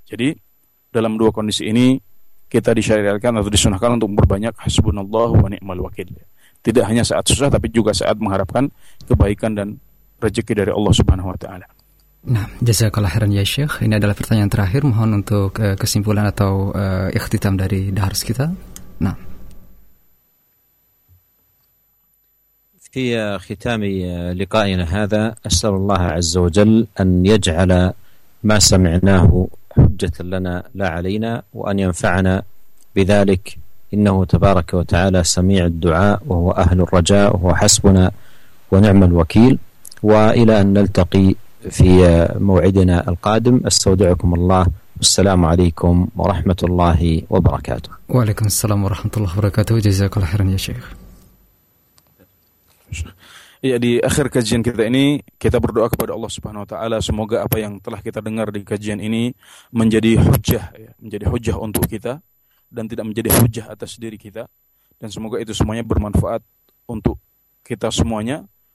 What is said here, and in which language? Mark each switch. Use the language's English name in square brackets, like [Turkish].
[Indonesian] Jadi dalam dua kondisi ini kita disyariatkan atau disunahkan untuk memperbanyak hasbunallah wa ni'mal wakil. Tidak hanya saat susah tapi juga saat mengharapkan kebaikan dan rezeki dari Allah Subhanahu wa taala. Nah, [Arabic] jazakallahu khairan ya Syekh. [Indonesian] Ini adalah pertanyaan terakhir, mohon untuk kesimpulan atau ikhtitam dari dars kita. Nah. [Arabic] في ختام لقائنا هذا أسأل الله عز وجل أن يجعل ما سمعناه حجة لنا لا علينا وأن ينفعنا بذلك إنه تبارك وتعالى سميع الدعاء وهو أهل الرجاء وهو حسبنا ونعم الوكيل. وإلى أن نلتقي في موعدنا القادم استودعكم الله، السلام عليكم ورحمة الله وبركاته. وعليكم السلام ورحمة الله وبركاته، جزاك الله خيرا يا شيخ. [Indonesian] Ya, di akhir kajian kita ini kita berdoa kepada Allah Subhanahu wa taala semoga apa yang telah kita dengar di kajian ini menjadi hujjah, ya, menjadi hujjah untuk kita dan tidak menjadi hujjah atas diri kita, dan semoga itu semuanya bermanfaat untuk kita semuanya.